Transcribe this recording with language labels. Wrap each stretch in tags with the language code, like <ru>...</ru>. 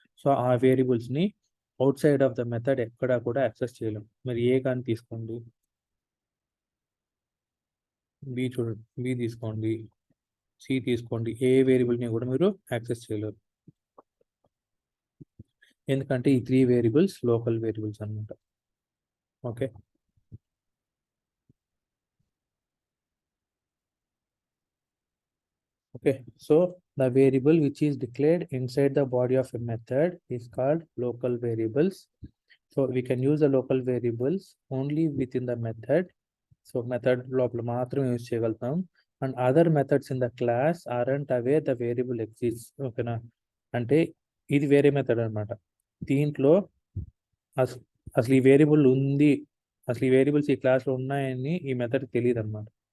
<te>So ఆ వేరియబుల్స్ని</te> <en>outside of the method</en> <te>ఎక్కడా కూడా యాక్సెస్ చేయలేం. మరి ఏ కానీ తీసుకోండి, బి చూడండి, బి తీసుకోండి, సి తీసుకోండి, ఏ వేరియబుల్ని కూడా మీరు యాక్సెస్ చేయలేరు, ఎందుకంటే ఈ 3 వేరియబుల్స్ లోకల్ వేరియబుల్స్ అనమాట.</te> <en>Okay, okay, so the variable which is declared inside the body of a method is called local variables. So we can use the local variables only within the method. So method</en> <te>లోపల మాత్రమే use చేయగలుగుతాం.</te> <en>And other methods in the class aren't aware the variable exist.</en> <te>ఓకేనా, అంటే ఇది వేరే method అనమాట. దీంట్లో అసలు ఈ వేరియబుల్ ఉంది, అసలు ఈ వేరియబుల్స్ ఈ క్లాస్లో ఉన్నాయని ఈ మెథడ్ తెలియదు అనమాట.</te>